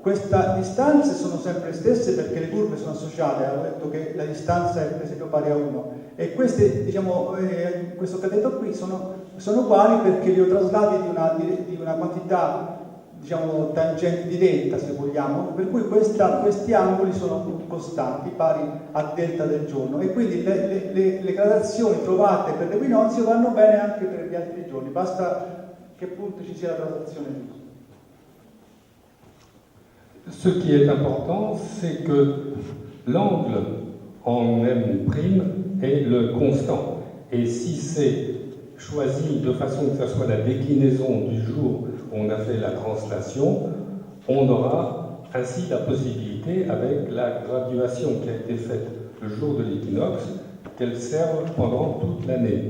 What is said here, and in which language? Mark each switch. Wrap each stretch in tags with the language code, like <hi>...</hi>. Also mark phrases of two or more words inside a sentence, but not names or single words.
<it>queste distanze sono sempre le stesse perché le curve sono associate, avevo detto che la distanza è per esempio pari a 1 e queste, diciamo, questo cateto qui sono uguali perché li ho traslati di una quantità, diciamo, tangente diretta, se vogliamo, per cui questi angoli sono costanti, pari a delta del giorno, e quindi le gradazioni trovate per l'equinozio vanno bene anche per gli altri giorni, basta che appunto ci sia la traslazione giusta.</it> <fr>Ce qui est important, c'est que l'angle en M' est le constant. Et si c'est choisi de façon que ce soit la déclinaison du jour où on a fait la translation, on aura ainsi la possibilité, avec la graduation qui a été faite le jour de l'équinoxe, qu'elle serve pendant toute l'année.</fr>